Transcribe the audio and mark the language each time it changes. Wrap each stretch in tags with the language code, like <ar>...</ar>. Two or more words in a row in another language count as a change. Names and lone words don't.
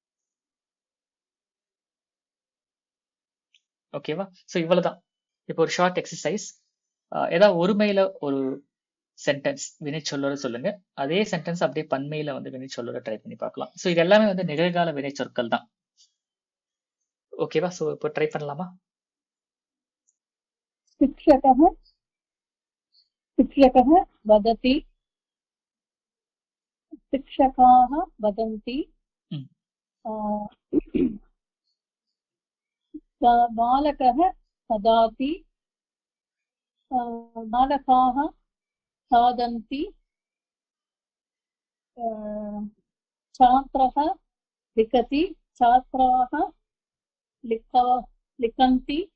<ta>ஓகேவா? ஸோ இவ்வளவுதான். இப்போ ஒரு</ta> <en>short exercise.</en> <ta>ஏதாவது ஒருமையில ஒரு சென்டென்ஸ் வினைச்சொல்லோட சொல்லுங்க. அதே சென்டென்ஸ் அப்படியே பன்மையில வினைச்சொல்லோட ட்ரை பண்ணி பார்க்கலாம். ஸோ இது எல்லாமே நிகழ்கால வினைச்சொற்கள் தான். ஓகேவா? ஸோ இப்போ ட்ரை பண்ணலாமா?</ta> <sa>शिक्षकः शिक्षकः वदति, शिक्षकाः वदन्ति, बालकः वदति, बालकाः खादन्ति, छात्रः लिखति, छात्राः लिखन्ति.</sa>